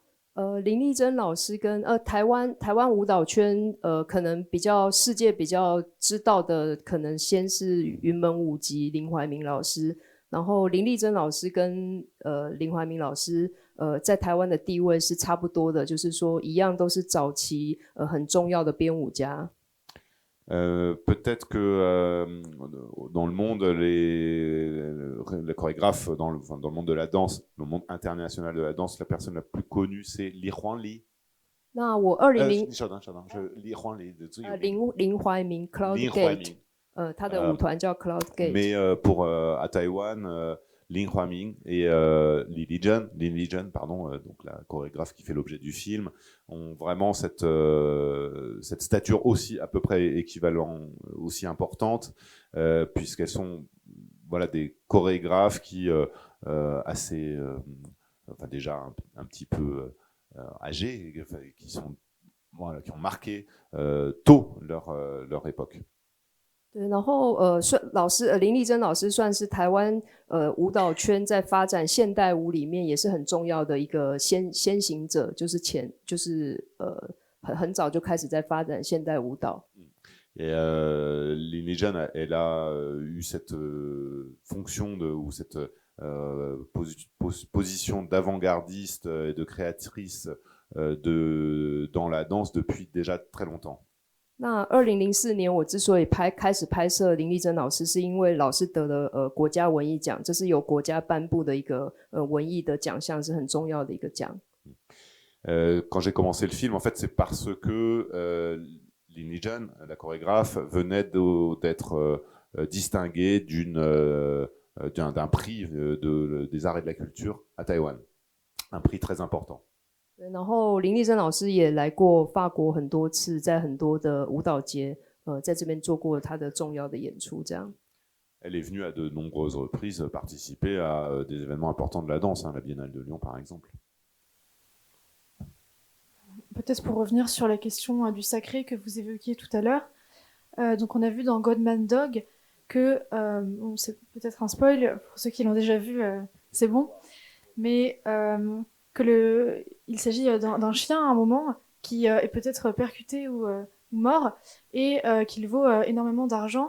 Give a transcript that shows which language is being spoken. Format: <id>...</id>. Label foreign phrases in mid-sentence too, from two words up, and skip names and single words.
<zh>林丽珍老师跟台湾舞蹈圈可能世界比较知道的，可能先是云门舞集林怀民老师，然后林丽珍老师跟林怀民老师在台湾的地位是差不多的，就是说一样都是早期很重要的编舞家。</zh> <fr>Peut-être que dans le monde, les chorégraphes, dans le monde de la danse, dans le monde international de la danse, la personne la plus connue, c'est Li Huanli.</fr> <zh>那我稍等，Li Huanli 林怀民 Cloud Gate， 他的舞团叫 Cloud Gate。</zh> <fr>Mais pour à Taïwan, Lin Huaming et Lin Lijian, pardon, donc la chorégraphe qui fait l'objet du film, ont vraiment cette stature aussi à peu près équivalente, aussi importante, puisqu'elles sont voilà, des chorégraphes qui assez, enfin déjà un petit peu âgés, qui ont marqué tôt leur époque.</fr> <zh>对，然后林丽珍老师算是台湾舞蹈圈在发展现代舞里面也是很重要的一个先行者，就是很早就开始在发展现代舞蹈。</zh> <fr>Et Lin Lijian, elle a eu cette fonction ou cette position d'avant-gardiste et de créatrice dans la danse depuis déjà très longtemps.</fr> <zh>那2004年我之所以开始拍摄林丽珍老师，是因为老师得了国家文艺奖，这是由国家颁布的一个文艺的奖项，是很重要的一个奖。</zh> <fr>Quand j'ai commencé le film, en fait, c'est parce que Lin Lijian, la chorégraphe, venait d'être distinguée d'un prix des arts et de la culture à Taïwan, un prix très important.</fr> <zh>然后林丽珍老师也来过法国很多次，在很多的舞蹈节，在这边做过她的重要的演出。这样。</zh> <fr>Elle est venue à de nombreuses reprises participer à des événements importants de la danse, la Biennale de Lyon par exemple. Peut-être pour revenir sur la question du sacré que vous évoquiez tout à l'heure. Donc on a vu dans Godman Dog que, c'est peut-être un spoil, pour ceux qui l'ont déjà vu, c'est bon, mais il s'agit d'un chien à un moment qui est peut-être percuté ou mort et qu'il vaut énormément d'argent.</fr>